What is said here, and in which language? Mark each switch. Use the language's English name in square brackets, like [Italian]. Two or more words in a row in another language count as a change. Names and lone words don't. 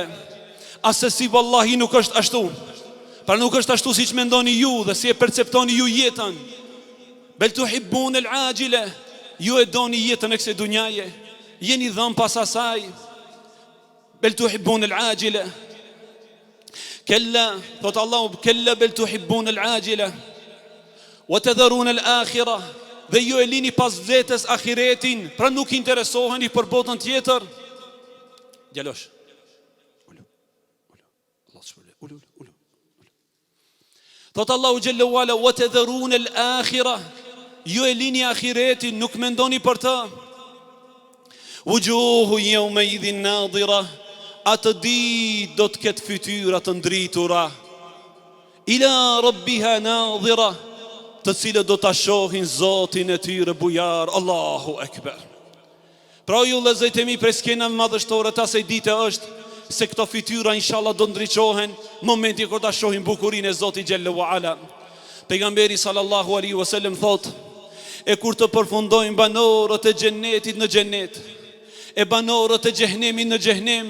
[Albanian] Asesi wallahi nuk është ashtu. Pra nuk është ashtu siç mendoni ju dhe si e perceptoni ju jetën. [Arabic] بل تحبون العاجلة, [Albanian] ju e doni jetën e kësaj dunjaje, jeni dhëm pas asaj. [Arabic] بل تحبون العاجلة كلا, thot Allahu, كلا بل تحبون العاجلة وتذرون الآخرة, [Albanian] dhe ju e lini pas vetes ahiretin, pra nuk interesoheni për botën tjetër. Djalosh. Thot Allahu [Arabic] جل وعلا: "وتذرون الآخرة", [Albanian] ju e lini ahiretin, nuk mendoni për të. [Arabic] وجوه يومئذ ناضرة, [Albanian] atë ditë do të ketë fytyra të ndritura. [Arabic] إلى ربها ناظرة, [Albanian] të cilët do ta shohin Zotin e tyre bujar. [Arabic] الله أكبر. [Albanian] Pra ju vëllezërit e mi, prej skenave madhështore të asaj dite është se këto fytyra inshallah do ndriçohen momenti kur ta shohin bukurinë e Zotit [Arabic] جل وعلا. [Albanian] Pejgamberi [Arabic] صلى الله عليه وسلم [Albanian] thot: "E kur të përfundojnë banorët e xhennetit në xhennet, e banorët e xhehenemit në xhehenem.